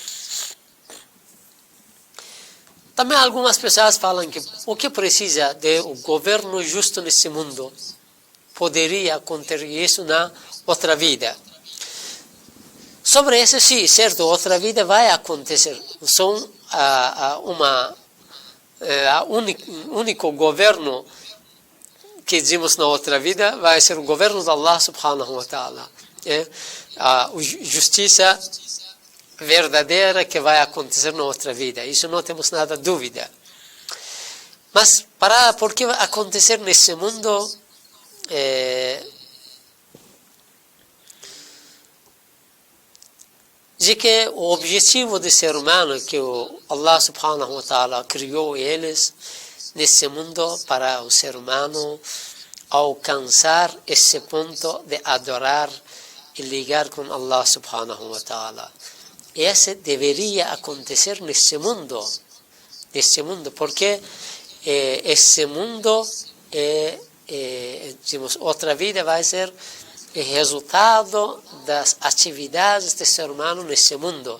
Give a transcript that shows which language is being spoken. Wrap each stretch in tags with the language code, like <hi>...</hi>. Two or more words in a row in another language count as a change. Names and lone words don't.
<pt>Também algumas pessoas falam que o que precisa de um governo justo nesse mundo poderia acontecer isso na outra vida. Sobre isso, sim, certo, outra vida vai acontecer. São único governo que dizemos na outra vida vai ser o governo de</pt> <ar>الله سبحانه وتعالى.</ar> <pt>A justiça verdadeira que vai acontecer na outra vida. Isso não temos nada de dúvida. Mas por que acontecer nesse mundo? De que o objetivo do ser humano, que o</pt> <ar>الله سبحانه وتعالى</ar> <pt>criou eles nesse mundo para o ser humano alcançar esse ponto de adorar e ligar com</pt> <ar>الله سبحانه وتعالى.</ar> <pt>Esse deveria acontecer nesse mundo, porque esse mundo dizemos, outra vida vai ser resultado das atividades do ser humano nesse mundo.</pt>